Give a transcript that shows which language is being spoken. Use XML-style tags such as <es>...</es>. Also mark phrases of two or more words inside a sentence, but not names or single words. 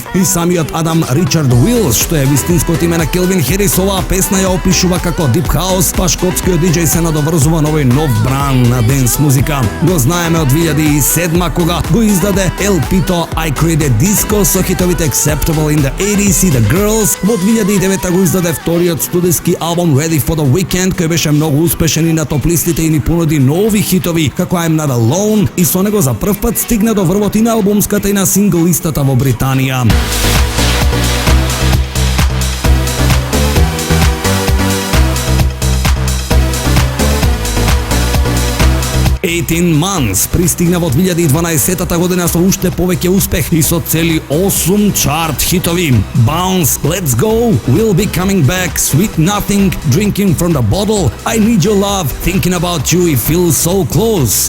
<mk>И самиот Адам Ричард Уилс, што е вистинското име на Келвин Харис, оваа песна ја опишува како</mk> <en>deep house,</en> <mk>па шкотскиот диџеј се надоврзува на овој нов бран на денс музика. Го знаеме од 2007 кога го издаде LP-то I Created Disco со хитовите Acceptable in the 80s и The Girls. Во 2009 го издаде вториот студиски албум Ready for the Weekend, кој беше многу успешен и на топ листите и ни понуди нови хитови како I'm Not Alone и со него за прв пат стигна до врвот и на албумската и на сингл листата во Британија. 18 Months пристигна во 2012 година со уште повеќе успех и со цели 8 чарт хитови. Bounce, Let's Go, We'll Be Coming Back, Sweet Nothing, Drinking From The Bottle, I Need Your Love, Thinking About You и Feel So Close.</mk>